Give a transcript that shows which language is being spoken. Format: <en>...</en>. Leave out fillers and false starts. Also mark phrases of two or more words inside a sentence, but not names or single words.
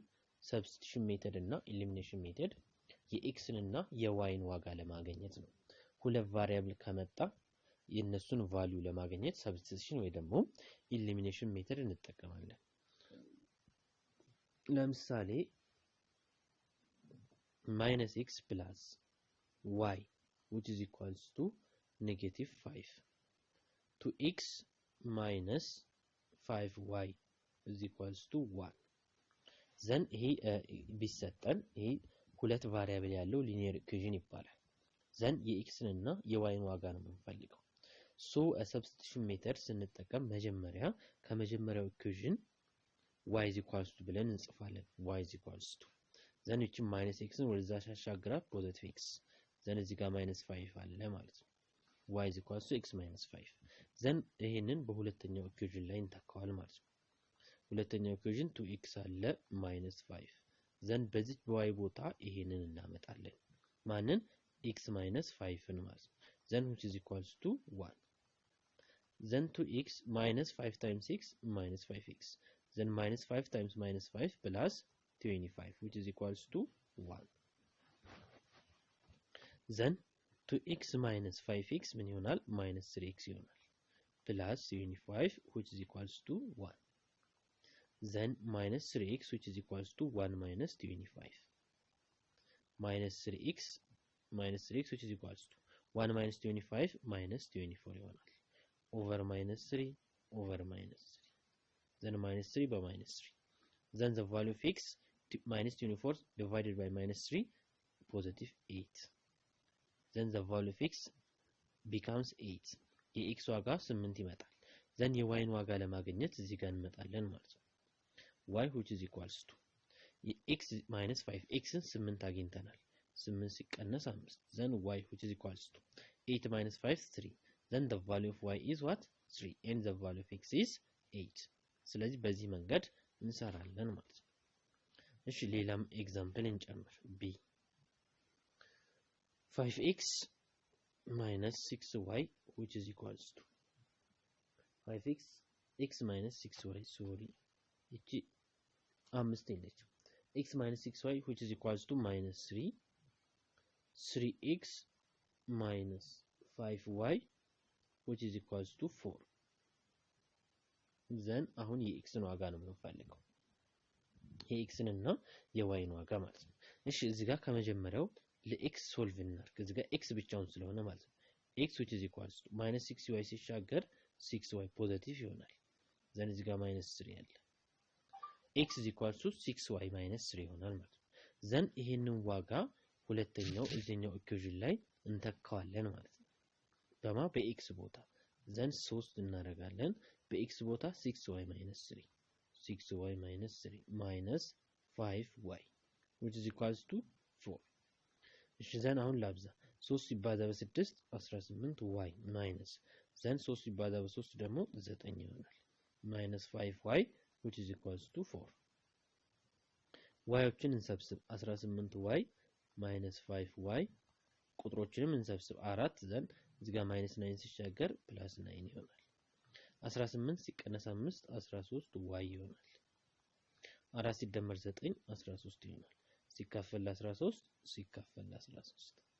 <en>substitution method</en> <am>እና</am> <en>elimination method</en> <am>የኤክስን እና የዋይን ዋጋ ለማግኘት ነው። ሁለት ቫሪያብል ከመጣ የነሱን ቫልዩ ለማግኘት ሰብስቲቱሽን ወይ ደግሞ</am> <en>elimination method</en> <am>እንጠቀማለን። ለምሳሌ</am> <en>-x plus y which is equals to -5 2x minus 5y is equals</en> <am>to 1 ዘን ይሄ ቢሰጠን ይሄ ሁለት ቫሪያብል ያለው</am> <en>linear equation</en> <am>ይባላል። ዘን የኤክስን እና የዋይን ዋጋ ነው የምንፈልገው። ሶ</am> <en>substitution method</en> <am>ስንጠቀም መጀመሪያ ከመጀመሪያው ኢኩዌሽን y</am> <en>is equals to</en> <am>ብለን እንጽፋለን።</am> <en>y is equals to</en> <am>ዘን እቺ ማይነስ x ነው ወደዛ ሻሻግራ</am> <en>positive x</en> <am>ዘን እዚህ ጋር</am> <en>-5</en> <am>አለ ማለት ነው።</am> <en>y is equals to x minus 5</en> <am>ዘን ይሄንን በሁለተኛው ኢኩዌሽን ላይ እንተካዋል ማለት ነው። ሁለተኛው ኢኩዌሽን 2x አለ -5 ዘን በዚህ በy ቦታ ይሄንን እናመጣለን ማንን</am> <en>x minus 5ን</en> <am>ማለት ነው</am> <en>ዘን which is equals to 1 then 2x minus 5 times x minus 5x then minus 5 times minus 5 plus 25 which is equals to 1 then 2x minus 5x</en> <am>ምን ይሆናል</am> <en>minus 3x ይሆናል plus 25 which is equals to 1 then minus 3x which is equals to 1 minus 25 minus 3x which is equals to 1 minus 25 minus 24 ይሆናል over minus 3 over minus 3 then minus 3 by minus 3 then the value of x minus 24 divided by minus 3 positive 8 then the value of x becomes 8</en> <am>የx ዋጋ 8 ይመጣል</am> <en>then የyን</en> <am>ዋጋ ለማግኘት እዚህ ጋር እንመጣለን ማለት ነው</am> <en>y which is equals to x minus 5</en> <am>xን 8 አግኝተናል 8 ሲቀነስ 5</am> <en>then y which is equals to 8 minus 5 3 then the value of y is what 3 and the value of x is 8</en> <am>ስለዚህ በዚህ መንገድ እንሰራለን ማለት ነው እሺ ሌላም ኤግዛምፕል እንጨምር</am> <en>b 5x minus 6y which is equals to 5x x minus 6y sorry</en> <am>እቺ 5 ነች</am> <en>x minus 6y which is equals to minus 3 3x minus 5y which is equals to 4 then</en> <am>አሁን የxን ዋጋ ነው የምንፈልገው የxን እና የyን ዋጋ ማለት ነው እሺ እዚህ ጋር ከመጀመሪያው ለx ሶልቭ እናድርግ እዚህ ጋር x ብቻውን ስለሆነ ማለት ነው</am> <en>x which is equals to minus 6y</en> <am>ሲሻገር 6y ፖዚቲቭ ይሆናል then እዚህ ጋር minus 3 ያለ</am> <en>x is equals to 6y minus 3</en> <am>ይሆናል ማለት ነው then ይሄንን ዋጋ ሁለተኛው እዚህኛው ኢኩዌሽን ላይ እንተካዋለን ማለት ነው በማ በx ቦታ then 3 እናደርጋለን በx ቦታ</am> <en>6y minus 3 6y minus 3 minus 5y which is equals to 4</en> <am>እሺ then አሁን ላብዛ 3 ሲባዛ በ6</am> <en>18y minus then</en> <am>3 ሲባዛ በ3 ደግሞ 9 ይሆናል</am> <en>minus 5y which is equals to 4</en> <am>yዎችን እንሰብስብ</am> <en>18y minus 5y</en> <am>ቁጥሮችንም እንሰብስብ 4 then እዚህ ጋር minus 9 ሲሻገር plus 9 ይሆናል 18 ሲቀነስ 5 13y ይሆናል 4 ሲደመር 9 13 ይሆናል ሲካፈል 13 ሲካፈል 13</am>